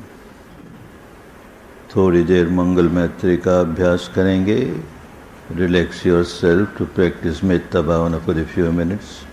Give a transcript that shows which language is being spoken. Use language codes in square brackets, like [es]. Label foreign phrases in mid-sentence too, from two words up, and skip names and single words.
[hi] थोड़ी देर मंगल मैत्री का अभ्यास करेंगे। [en] Relax yourself to practice Metta Bhavana for a few minutes.